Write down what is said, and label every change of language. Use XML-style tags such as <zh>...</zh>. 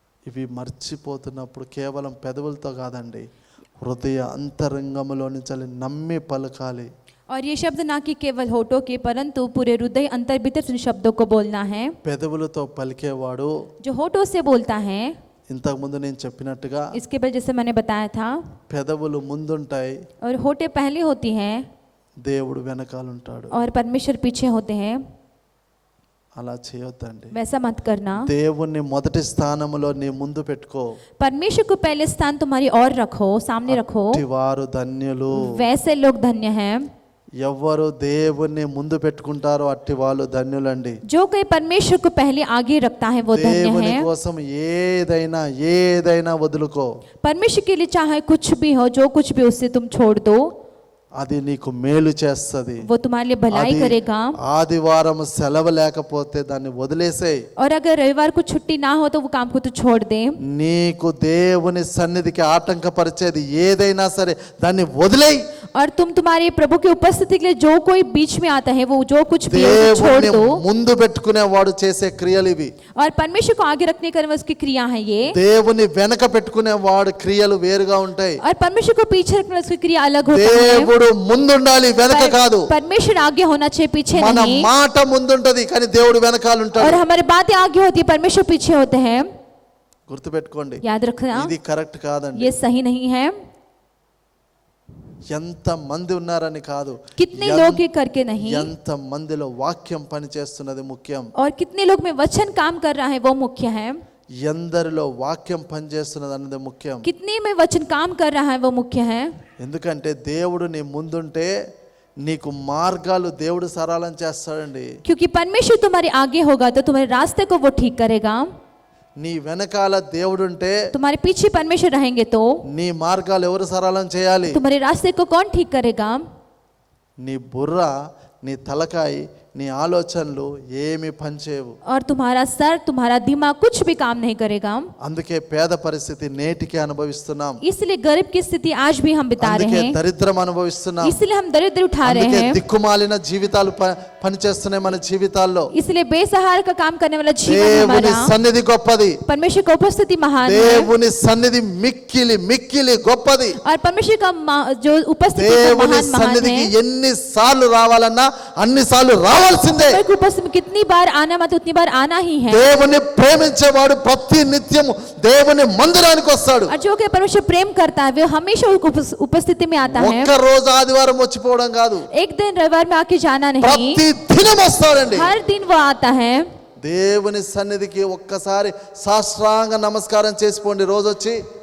<te>ఇవి మర్చిపోతున్నప్పుడు కేవలం పెదవులతో కాదండి, హృదయ అంతరంగములో నుంచి నమ్మి పలకాలి.</te> <hi>और ये शब्द ना कि केवल होठों के परंतु पूरे हृदय अंतर भीतर उन शब्दों को बोलना है.</hi> <te>పెదవులతో పలికేవాడు</te> <hi>जो होठों से बोलता है</hi> <te>ఇంతకుముందు నేను చెప్పినట్టుగా</te> <hi>इसके बाद जैसे मैंने बताया था,</hi> <te>పెదవులు ముందుంటాయి,</te> <hi>और होठें पहले होती हैं</hi> <te>దేవుడు వెనకాలంటాడు.</te> <hi>और परमेश्वर पीछे होते हैं।</hi> <te>అలా చేయొద్దండి.</te> <hi>वैसा मत करना।</hi> <te>దేవుణ్ణి మొదటి స్థానంలో నీ ముందు పెట్టుకో.</te> <hi>परमेश्वर को पहले स्थान तुम्हारी और रखो, सामने रखो।</hi> <te>వారు ధన్యులు.</te> <hi>वैसे लोग धन्य हैं।</hi> <te>ఎవరు దేవుణ్ణి ముందు పెట్టుకుంటారో అట్టి వాళ్ళు ధన్యులండి.</te> <hi>जो कोई परमेश्वर को पहले आगे रखता है वो धन्य</hi> <te>దేవుని</te> <hi>है।</hi> <te>కోసం ఏదైనా వదులుకో.</te> <hi>परमेश्वर के लिए चाहे कुछ भी हो, जो कुछ भी उससे तुम छोड़ दो,</hi> <te>అది నీకు మేలు చేస్తది.</te> <hi>वो तुम्हारे लिए भलाई करेगा।</hi> <te>ఆదివారం సెలవు లేకపోతే దాన్ని వదిలేసేయ్.</te> <hi>और अगर रविवार को छुट्टी ना हो तो वो काम को तो छोड़ दे।</hi> <te>నీకు దేవుని సన్నిధికి ఆటంకపరిచేది ఏదైనా సరే దాన్ని వదిలేయ్.</te> <hi>और तुम्हारे प्रभु की उपस्थिति के लिए जो कोई बीच में आता है, वो जो कुछ भी है वो छोड़</hi> <te>దేవుని</te> <hi>दो।</hi> <te>ముందు పెట్టుకునే వాడు చేసే క్రియలు ఇవి.</te> <hi>और परमेश्वर को आगे रखने का उसकी क्रिया है ये।</hi> <te>దేవుని వెనక పెట్టుకునే వాడు క్రియలు వేరుగా ఉంటాయి.</te> <hi>और परमेश्वर को पीछे रखने उसकी क्रिया अलग होती है।</hi> <te>దేవుడు ముందుండాలి, వెనక కాదు.</te> <hi>परमेश्वर आगे होना चाहिए, पीछे</hi> <te>మన</te> <hi>नहीं।</hi> <te>మాట ముందుంటది కానీ దేవుడు వెనకాల</te> <hi>और</hi> <te>ఉంటాడు.</te> <hi>हमारी बातें आगे होती है, परमेश्वर पीछे होते हैं।</hi> <te>గుర్తుపెట్టుకోండి,</te> <hi>याद रखना,</hi> <te>ఇది కరెక్ట్ కాదండి.</te> <hi>ये सही नहीं है।</hi> <te>ఎంత మంది ఉన్నారని కాదు,</te> <hi>कितने लोग ये करके नहीं,</hi> <te>ఎంత మందిలో వాక్యం పనిచేస్తున్నది ముఖ్యం.</te> <hi>और कितने लोग में वचन काम कर रहा है वो मुख्य है।</hi> <te>ఎందరిలో వాక్యం పనిచేస్తున్నది అన్నది ముఖ్యం.</te> <hi>कितने में वचन काम कर रहा है वो मुख्य है।</hi> <te>ఎందుకంటే దేవుడు నీ ముందుంటే నీకు మార్గాలు దేవుడు సరళం చేస్తాడండి.</te> <hi>क्योंकि परमेश्वर तुम्हारे आगे होगा तो तुम्हारे रास्ते को वो ठीक करेगा।</hi> <te>నీ వెనకాల దేవుడుంటే</te> <hi>तुम्हारे पीछे परमेश्वर रहेंगे तो</hi> <te>నీ మార్గాలు ఎవరు సరళం చేయాలి?</te> <hi>तुम्हारे रास्ते को कौन ठीक करेगा?</hi> <te>నీ బుర్ర, నీ తలకాయ, నీ ఆలోచనలు ఏమి పనిచేయవు.</te> <hi>और तुम्हारा सर, तुम्हारा दिमाग कुछ भी काम नहीं करेगा।</hi> <te>అందుకే పేద పరిస్థితి నేటికి అనుభవిస్తున్నాం.</te> <hi>इसलिए गरीब की स्थिति आज भी हम बिता रहे</hi> <te>అందుకే</te> <hi>हैं।</hi> <te>దరిద్రం అనుభవిస్తున్నాం.</te> <hi>इसलिए हम दरिद्र उठा रहे</hi> <te>అందుకే</te> <hi>हैं।</hi> <te>దిక్కుమాలిన జీవితాలు పనిచేస్తున్నాయి మన జీవితాల్లో.</te> <hi>इसलिए बेसहारा का काम करने वाला जीवन</hi> <te>దేవుని</te> <hi>हमारा।</hi> <te>సన్నిధి గొప్పది.</te> <hi>परमेश्वर का उपस्थिति महान है।</hi> <te>దేవుని సన్నిధి మిక్కిలి గొప్పది.</te> <hi>और परमेश्वर का जो उपस्थिति है वो</hi> <te>దేవుని</te> <hi>महान महान</hi> <te>సన్నిధికి</te> <hi>है।</hi> <te>ఎన్ని సార్లు రావాలన్నా అన్ని సార్లు రావాల్సిందే.</te> <hi>परमेश्वर की उपस्थिति में कितनी बार आना मत उतनी बार आना ही है।</hi> <te>దేవుని ప్రేమించేవాడు ప్రతి నిత్యము దేవుని మందిరానికి వస్తాడు.</te> <hi>और जो कि परमेश्वर प्रेम करता है वो हमेशा उपस्थिति में आता है।</hi> <te>ఒక్క రోజు ఆదివారం వచ్చిపోవడం కాదు,</te> <hi>एक दिन रविवार में आके जाना नहीं,</hi> <te>ప్రతి దినం వస్తాడండి.</te> <hi>हर दिन वो आता है।</hi> <te>దేవుని సన్నిధికి ఒక్కసారి సాష్టాంగ నమస్కారం చేసిపోండి రోజు వచ్చి.</te>